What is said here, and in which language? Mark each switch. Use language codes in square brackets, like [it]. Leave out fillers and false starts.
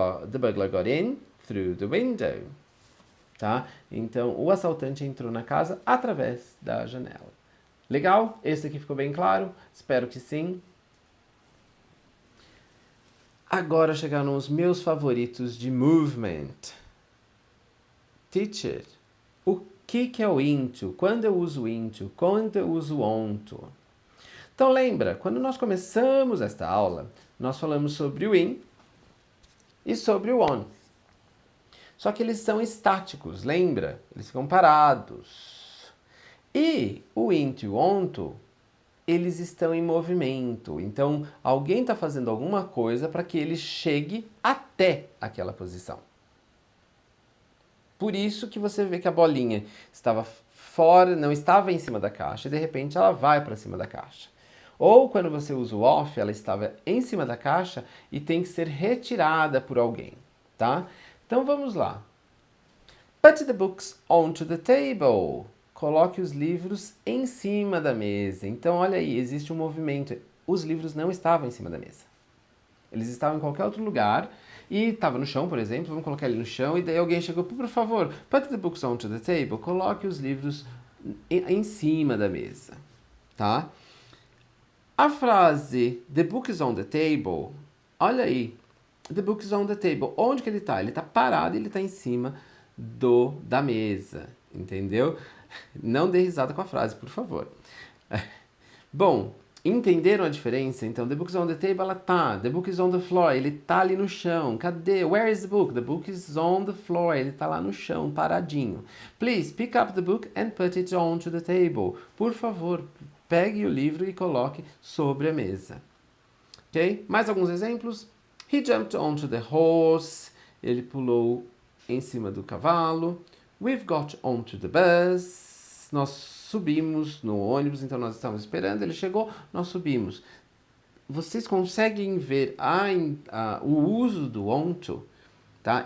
[en] The burglar got in through the window. [pt] Tá? Então, o assaltante entrou na casa através da janela. Legal? Esse aqui ficou bem claro? Espero que sim. Agora chegaram os meus favoritos de movement. Teacher, o que é o into? Quando eu uso into? Quando eu uso onto? Então lembra, quando nós começamos esta aula, nós falamos sobre o in e sobre o on. Só que eles são estáticos, lembra? Eles ficam parados. E o into e o onto, eles estão em movimento. Então, alguém está fazendo alguma coisa para que ele chegue até aquela posição. Por isso que você vê que a bolinha estava fora, não estava em cima da caixa, e de repente ela vai para cima da caixa. Ou quando você usa o off, ela estava em cima da caixa e tem que ser retirada por alguém, tá? Então vamos lá. [en] Put the books onto the table. [pt] Coloque os livros em cima da mesa. Então olha aí, existe um movimento. Os livros não estavam em cima da mesa. Eles estavam em qualquer outro lugar e estava no chão, por exemplo. Vamos colocar ele no chão e daí alguém chegou, por favor, [en] put the books onto the table. [pt] Coloque os livros em cima da mesa, tá? A frase [en] the book is on the table, [pt] olha aí, [en] the book is on the table, [pt] onde que ele está? Ele está parado e ele está em cima da mesa, entendeu? Não dê risada com a frase, por favor. Bom, entenderam a diferença? Então, [en] the book is on the table, [pt] ela tá. [en] The book is on the floor, [pt] ele tá ali no chão. Cadê? [en] Where is the book? The book is on the floor, [pt] ele tá lá no chão, paradinho. [en] Please, pick up the book and put it onto the table. [pt] Por favor, pegue o livro e coloque sobre a mesa. Ok? Mais alguns exemplos. [en] He jumped onto the horse. [pt] Ele pulou em cima do cavalo. [en] We've got onto the bus. [pt] Nós subimos no ônibus, então nós estávamos esperando, ele chegou, nós subimos. Vocês conseguem ver o uso do onto, tá?